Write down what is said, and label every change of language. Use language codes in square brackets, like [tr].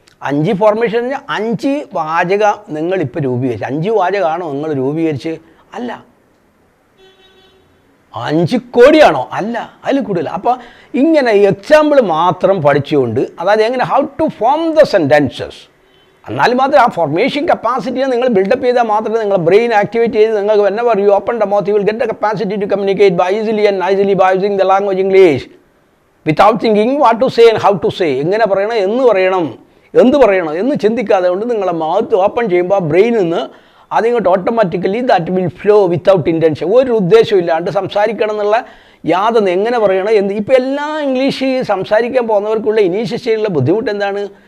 [ml] 5 formation എന്ന് പറഞ്ഞാൽ 5 വാചകം നിങ്ങളിപ്പോൾ രൂപീകരിച്ച്. 5 വാചകമാണോ നിങ്ങൾ രൂപീകരിച്ച്? അല്ല. 5 കോടിയാണോ? അല്ല, അതിൽ കൂടുതൽ. അപ്പോൾ ഇങ്ങനെ എക്സാമ്പിൾ മാത്രം പഠിച്ചുകൊണ്ട്, അതായത് എങ്ങനെ [en] how to form the sentences, [ml] എന്നാലും മാത്രമേ ആ ഫോർമേഷൻ കപ്പാസിറ്റിയെ നിങ്ങൾ ബിൽഡപ്പ് ചെയ്താൽ മാത്രമേ നിങ്ങളുടെ ബ്രെയിൻ ആക്ടിവേറ്റ് ചെയ്ത് നിങ്ങൾക്ക് [en] whenever you open the mouth you will get the capacity to communicate by easily and nicely by using the language English without thinking what to say and how to say. [ml] എങ്ങനെ പറയണം, എന്ത് പറയണം എന്ന് ചിന്തിക്കാതെ കൊണ്ട് നിങ്ങളെ മൗത്ത് ഓപ്പൺ ചെയ്യുമ്പോൾ ആ ബ്രെയിനിൽ നിന്ന് അതിങ്ങോട്ട് automatically [en] That will flow without intention. [ml] ഒരു ഉദ്ദേശമില്ലാണ്ട് സംസാരിക്കണം എന്നുള്ള യാതൊന്ന് എങ്ങനെ പറയണം ഇപ്പോൾ എല്ലാ ഇംഗ്ലീഷ് സംസാരിക്കാൻ പോകുന്നവർക്കുള്ള ഇനീഷ്യൽ സ്റ്റേജിലുള്ള ബുദ്ധിമുട്ട് എന്താണ്?